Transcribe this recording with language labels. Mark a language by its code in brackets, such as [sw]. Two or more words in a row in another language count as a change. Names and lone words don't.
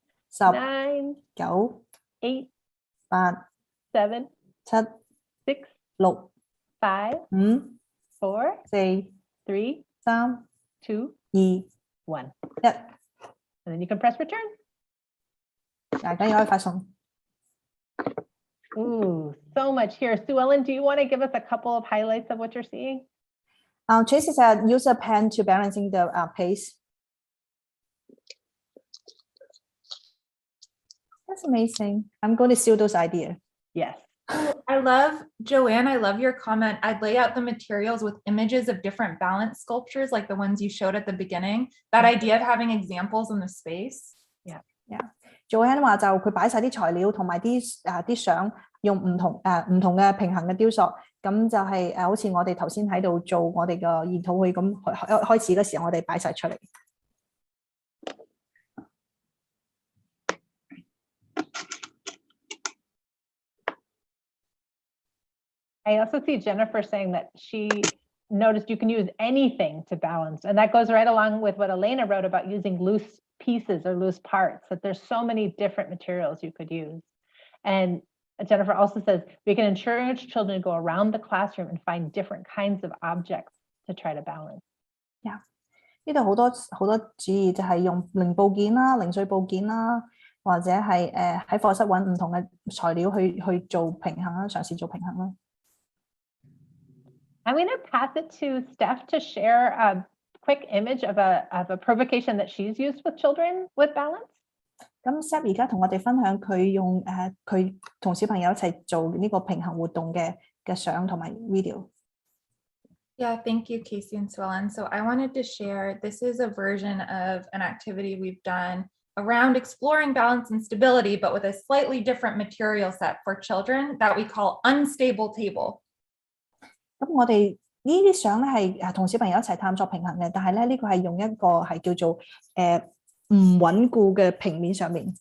[en] 10、9、 8, 8、 7、 7、 6、 6、 5、 5、 4、 4、 3、 3、 2、 2、 1. 1。 And then you can press return. [yue] 大家可以發送。 [en] Ooh, so much here. Sue Ellen, do you want to give us a couple of highlights of what you're seeing? Tracy said, use a pen to balancing the pace. That's amazing. I'm going to steal those ideas. Yes. I love, Joanne, I love your comment. I'd lay out the materials with images of different balance sculptures, like the ones you showed at the beginning. That idea of having examples in the space. Yeah. [yue] Joanne 話就佢擺晒啲材料同埋啲相，用唔同嘅平衡嘅雕塑，咁就係好似我哋頭先喺度做我哋嘅研討會咁開始嘅時候，我哋擺晒出嚟。 [en] I also see Jennifer saying that she noticed you can use anything to balance, and that goes right along with what Elena wrote about using loose pieces or loose parts, that there's so many different materials you could use. And Jennifer also says we can encourage children to go around the classroom and find different kinds of objects to try to balance. Yeah. [yue] 呢度好多主意就係用零部件啦、零碎部件啦，或者係喺課室揾唔同嘅材料去做平衡啦，嘗試做平衡啦。 [en] I'm going to pass it to Steph to share a quick image of a provocation that she's used with children with balance. [yue] 咁 Steph 而家同我哋分享佢用佢同小朋友一齊做呢個平衡活動嘅相同埋 video。 [en] Yeah, thank you, Casey and Swellen. So I wanted to share, this is a version of an activity we've done around exploring balance and stability, but with a slightly different material set for children that we call unstable table. [yue] 咁我哋呢啲相咧係同小朋友一齊探索平衡嘅，但係咧呢個係用一個係叫做唔穩固嘅平面上面。